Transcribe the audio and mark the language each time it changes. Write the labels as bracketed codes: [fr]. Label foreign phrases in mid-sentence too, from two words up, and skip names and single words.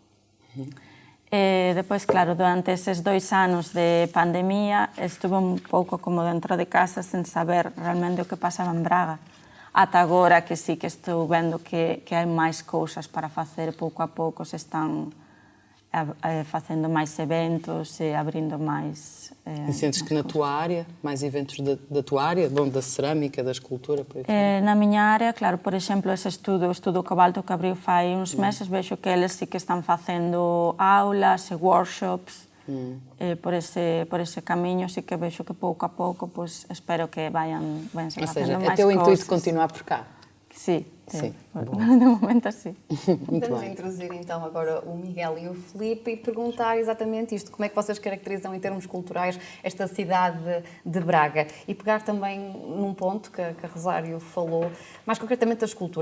[gl] E depois, claro, durante esses 2 anos de pandemia estuve un pouco como dentro de casa sen saber realmente o que pasaba en Braga. Ata agora que sí que estou vendo que hai máis cousas para facer, pouco a pouco se están facendo máis eventos e abrindo máis... [pt] E sentes que na tua área, mais eventos da tua área, bom, da cerâmica, da escultura, por aí? [gl] Na miña área, claro, por exemplo, ese estudo Cobalto que abriu fai uns meses, vexo que eles sí que están facendo aulas e workshops, por ese camiño sí que vexo que pouco a pouco, pues, espero que vayan facendo máis cousas. [pt] Ou seja, é teu intuito continuar por cá? [gl] Sí, [pt] Sim. De momento sim. Vamos introduzir então agora o Miguel e o Filipe e perguntar exatamente isto, como é que vocês caracterizam em termos culturais esta cidade de Braga e pegar também num ponto que a Rosário falou, mais concretamente da escultura.